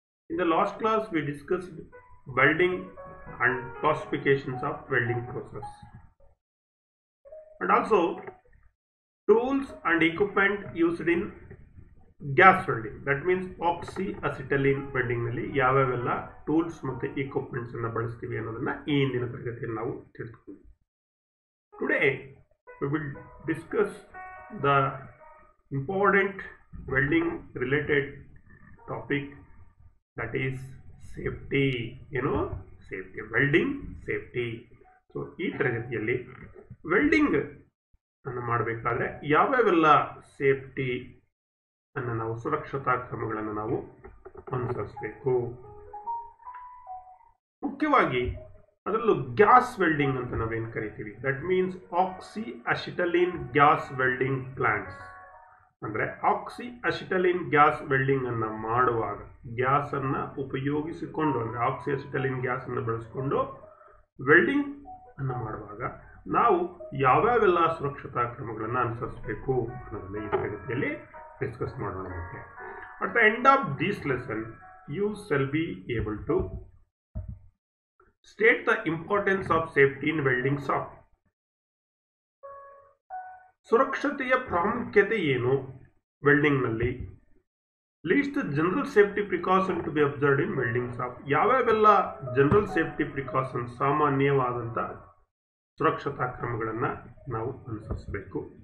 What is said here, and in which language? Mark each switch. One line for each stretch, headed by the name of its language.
English: In the last class we discussed welding and classifications of welding process, and also tools and equipment used in gas welding. That means
Kannada: acetylene welding ನಲ್ಲಿ ಯಾವ್ಯಾವೆಲ್ಲ tools ಮತ್ತು equipments ಅನ್ನು ಬಳಸ್ತೀವಿ ಅನ್ನೋದನ್ನ ಈ ಇಂದಿನ ತರಗತಿಯಲ್ಲಿ ನಾವು ತಿಳಿದುಕೊಳ್ಳೋಣ.
English: Today we will discuss the important welding related topic, that is safety. Safety, welding safety.
Kannada: So ಈ ತರಗತಿಯಲ್ಲಿ ವೆಲ್ಡಿಂಗ್ ಅನ್ನು ಮಾಡಬೇಕಾದ್ರೆ ಯಾವ್ಯಾವೆಲ್ಲ ಸೇಫ್ಟಿ ಅನ್ನು ನಾವು ಸುರಕ್ಷತಾ ಕ್ರಮಗಳನ್ನು ನಾವು ಅನುಸರಿಸಬೇಕು. ಮುಖ್ಯವಾಗಿ ಅದರಲ್ಲೂ ಗ್ಯಾಸ್ ವೆಲ್ಡಿಂಗ್ ಅಂತ ನಾವೇನು ಕರಿತೀವಿ,
English: that means
Kannada: oxyacetylene gas welding plants. ಅಂದರೆ ಆಕ್ಸಿಅಸಿಟಲೀನ್ ಗ್ಯಾಸ್ ವೆಲ್ಡಿಂಗ್ ಅನ್ನು ಮಾಡುವಾಗ ಗ್ಯಾಸ್ ಅನ್ನ ಉಪಯೋಗಿಸಿಕೊಂಡು, ಅಂದರೆ ಆಕ್ಸಿಅಸಿಟಲೀನ್ ಗ್ಯಾಸ್ ಅನ್ನು ಬಳಸಿಕೊಂಡು ವೆಲ್ಡಿಂಗ್ ಅನ್ನು ಮಾಡುವಾಗ ನಾವು ಯಾವ್ಯಾವೆಲ್ಲ ಸುರಕ್ಷತಾ ಕ್ರಮಗಳನ್ನು ಅನುಸರಿಸಬೇಕು ಅನ್ನೋದನ್ನ ಈ ತರಗತಿಯಲ್ಲಿ ಡಿಸ್ಕಸ್ ಮಾಡೋಣ.
English: At the end of this lesson, you shall be able to state the importance of safety in welding shop.
Kannada: ಸುರಕ್ಷತೆಯ ಪ್ರಾಮುಖ್ಯತೆ ಏನು ವೆಲ್ಡಿಂಗ್ ನಲ್ಲಿ,
English: Least general safety precaution to be observed in welding shop.
Kannada: ಯಾವ್ಯಾವೆಲ್ಲ general safety precaution, ಸಾಮಾನ್ಯವಾದಂಥ ಸುರಕ್ಷತಾ ಕ್ರಮಗಳನ್ನು ನಾವು ಅನುಸರಿಸಬೇಕು.